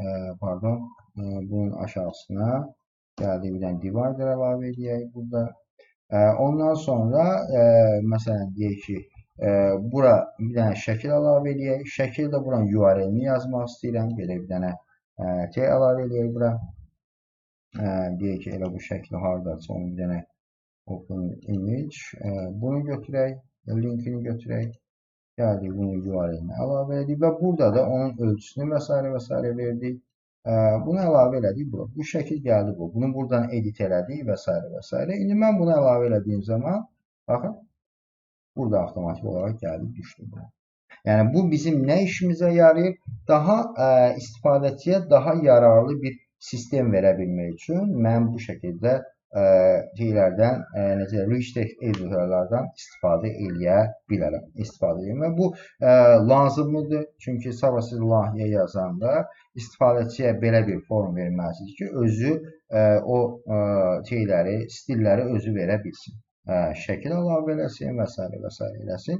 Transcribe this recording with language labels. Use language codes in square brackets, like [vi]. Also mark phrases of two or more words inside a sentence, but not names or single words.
[az] Pardon, bunun aşağısına gəldik bir dənə divider əlavə edək burada. Ondan sonra, məsələn, deyək ki, bura bir dənə şəkil əlavə edək. Şəkildə buranın URL-ni yazmaq istəyirəm. Belə bir dənə T əlavə edək bura. Deyək ki, elə bu şəkli haradasa onu bir dənə [en] open image. [az] Bunu götürək, linkini götürək. Gəldik, bunun URL-ni əlavə edək və burada da onun ölçüsünü və s. verdik. Bunu əlavə elədik bura. Bu şəkil gəldi bu. Bunu buradan edit elədik və s. İndi mən bunu əlavə elədiyim zaman, baxın, burada avtomatik olaraq gəlib düşdü bura. Yəni, bu bizim nə işimizə yarayır? Daha istifadəçiyə daha yararlı bir sistem verə bilmək üçün mən bu şəkildə [en] rich text [az] editorlardan istifadə eləyə bilərəm. Və bu lazımlıdır. Çünki sabah siz layihə yazanda istifadəçiyə belə bir form verməlisiniz ki, özü o stilləri özü verə bilsin. Şəkil əlavə eləsin və s. eləsin.